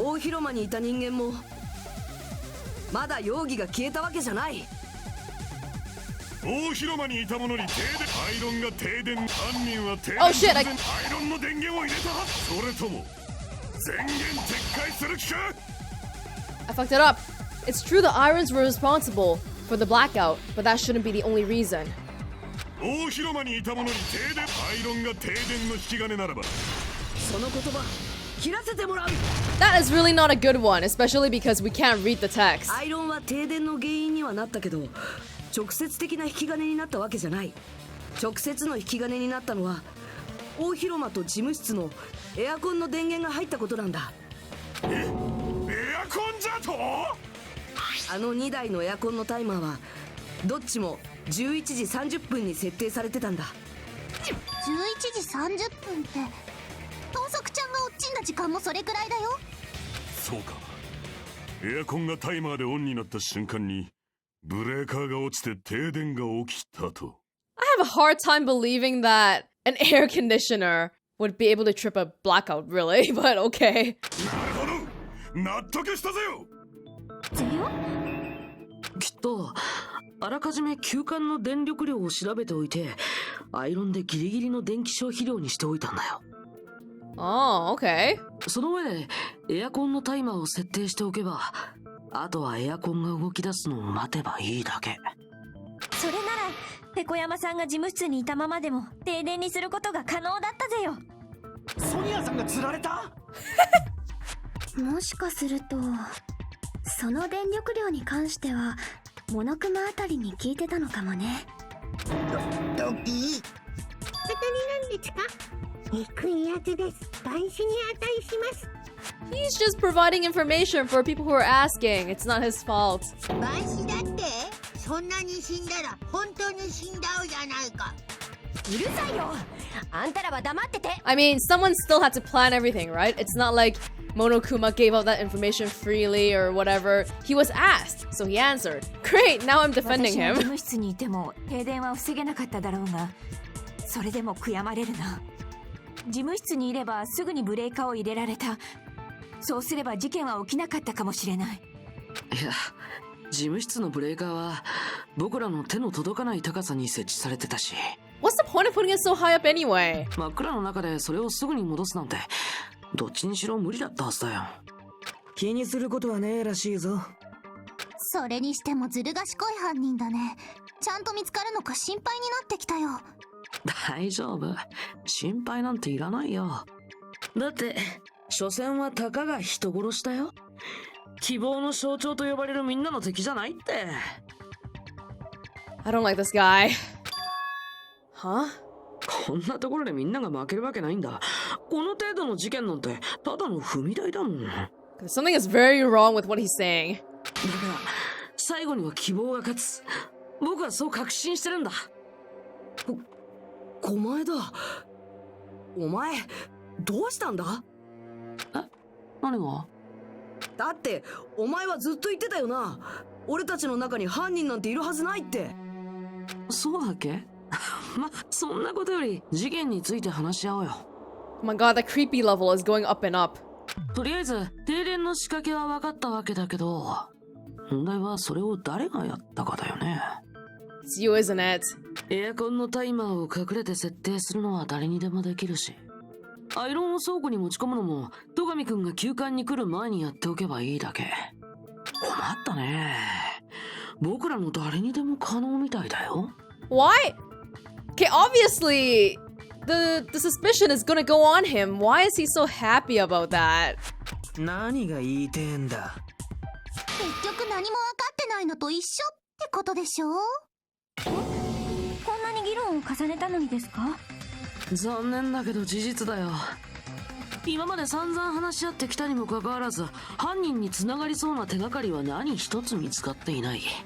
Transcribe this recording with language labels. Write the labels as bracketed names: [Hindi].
[Japanese] 大広間にいた人間もまだ容疑が消えたわけじゃない。大広間にいた者に停電、アイロンが停電、犯人は停電 [English] Oh shit, [Japanese] アイロンの電源を入れたはず。それとも電源撤回する気か。 [English] I fucked it up. It's true the irons were responsible for the blackout, but that shouldn't be the only reason. [Japanese] 大広間にいた者に停電、アイロンが停電の引き金ならば、その言葉切らせてもらう。 [English] That is really not a good one, especially because we can't read the text. [Japanese] アイロンは停電の原因にはなったけど、直接的な引き金になったわけじゃない。直接の引き金になったのは大広間と事務室のエアコンの電源が入ったことなんだ。エアコンじゃと。あの2台のエアコンのタイマーはどっちも11時30分に設定されてたんだ。 11時30分って盗賊ちゃんが落ちんだ時間もそれくらいだよ。そうか。エアコンがタイマーでオンになった瞬間にブレーカーが落ちて停電が起きたと。 [English] I have a hard time believing that an air conditioner would be able to trip a blackout, really, but okay. [Japanese] なるほど、納得したぜよ。きっとあらかじめ休館の電力量を調べておいて、アイロンでギリギリの電気消費量にしておいたんだよ。 [English] Oh, okay. [Japanese] その上でエアコンのタイマーを設定しておけば、あとはエアコンが動き出すのを待てばいいだけ。それならペコ山さんが事務室にいたままでも停電にすることが可能だったぜよ。ソニアさんが釣られた。もしかするとその電力量に関してはモノクマあたりに聞いてたのかもね。ドキー。当たりなんですか。憎いやつです。万死に値します。 [English] He's just providing information for people who are asking. It's not his fault. [Japanese] 万死だって。そんなに死んだら本当に死んだうじゃないか。うるさいよ。あんたらは黙ってて。 [English] I mean, someone still had to plan everything, right? It's not like Monokuma gave out that information freely or whatever. He was asked, so he answered. Great, now I'm defending [Japanese] 私が [English] him. [Japanese] 事務室にいても停電は防げなかっただろうが、それでも悔やまれるな。事務室にいればすぐにブレーカーを入れられた。そうすれば事件は起きなかったかもしれない。いや、事務室のブレーカーは僕らの手の届かない高さに設置されてたし。 [English] What's the point of putting it so high up anyway? [Japanese] 真っ暗の中でそれをすぐに戻すなんて、どっちにしろ無理だったはずだよ。気にすることはねえらしいぞ。それにしてもずる賢い犯人だね。ちゃんと見つかるのか心配になってきたよ。大丈夫、心配なんていらないよ。だって所詮はたかが人殺しだよ。希望の象徴と呼ばれるみんなの敵じゃないって。 [English] I don't like this guy. Huh? [Japanese] こんなところでみんなが負けるわけないんだ。この程度の事件なんてただの踏み台だもん。 [English] Something is very wrong with what he's saying. [Japanese] だから最後には希望が勝つ。僕はそう確信してるんだ。お前だ。お前どうしたんだ。え、何が。だってお前はずっと言ってたよな。俺たちの中に犯人なんているはずないって。そうだっけ。ま、そんなことより事件について話し合おうよ。 [English] Oh my god, the creepy level is going up and up. [Japanese] とりあえず停電の仕掛けは分かったわけだけど、問題はそれを誰がやったかだよね。 [English] It's you, isn't it? [Japanese] エアコンのタイマーを隠れて設定するのは誰にでもできるし、アイロンを倉庫に持ち込むのも戸上くんが休館に来る前にやっておけばいいだけ。困ったね。僕らの誰にでも可能みたいだよ。 [English] Why? Okay, obviously the suspicion is gonna go on him. Why is he so happy about that? [Japanese] 何が言いてえんだ。結局何も分かってないのと一緒ってことでしょ。こんなに議論を重ねたのにですか。残念だけど事実だよ。今まで散々話し合ってきたにもかかわらず、犯人に繋がりそうな手がかりは何一つ見つかっていない。